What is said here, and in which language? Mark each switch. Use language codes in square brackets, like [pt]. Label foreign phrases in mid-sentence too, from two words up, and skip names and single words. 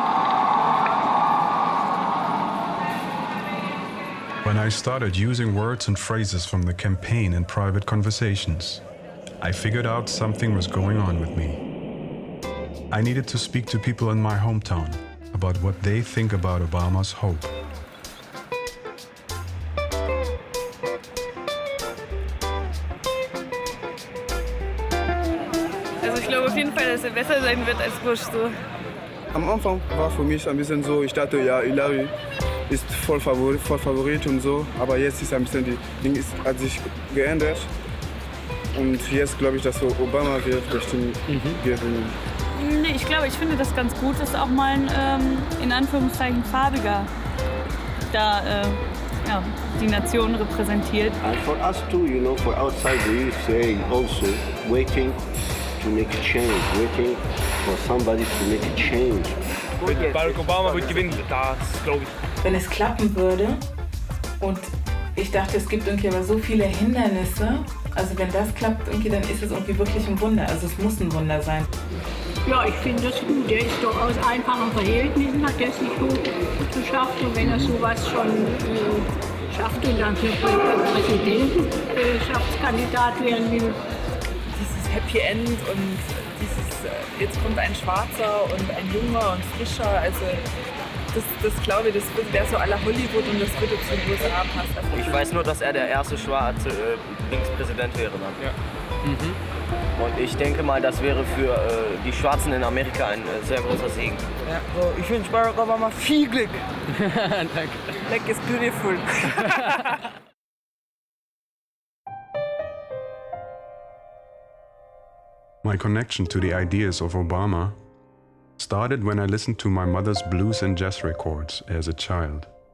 [en] When I started using words and phrases from the campaign in private conversations, I figured out something was going on with me. I needed to speak to people in my hometown about what they think about Obama's hope. [de] Also ich glaube auf jeden Fall, dass er besser sein wird als Bush so. Am Anfang war für mich ein bisschen so, ich dachte, ja, Hillary ist voll Favorit und so, aber jetzt ist ein bisschen, die Ding hat sich geändert und jetzt glaube ich, dass so Obama wird bestimmt gewinnen. Nee, ich finde das ganz gut, dass auch mal ein, in Anführungszeichen, farbiger da die Nation repräsentiert. [en] And for us too, you know, for outside we say also waiting to make a change, waiting for somebody to make a change. [de] Barack Obama wird gewinnen, das glaube ich. Wenn es klappen würde und ich dachte, es gibt irgendwie aber so viele Hindernisse, also wenn das klappt, irgendwie, dann ist es irgendwie wirklich ein Wunder, also es muss ein Wunder sein. Ja, ich finde das gut. Der ist doch aus einfachen Verhältnissen, hat der sich gut geschafft. Und wenn er sowas schon schafft und dann für Präsidentschaftskandidat werden will. Dieses Happy End und dieses, jetzt kommt ein Schwarzer und ein Junger und Frischer, also das glaube ich, das wäre so [fr] à la [de] Hollywood und das würde zu den USA passen. Ich weiß nur, dass er der erste schwarze Linkspräsident wäre dann. Ja. Und ich denke mal, das wäre für die Schwarzen in Amerika ein sehr großer Segen. Ja, so, ich wünsche Barack Obama viel Glück. Danke. [en] Black is beautiful. My connection to the ideas of Obama started when I listened to my mother's blues and jazz records as a child.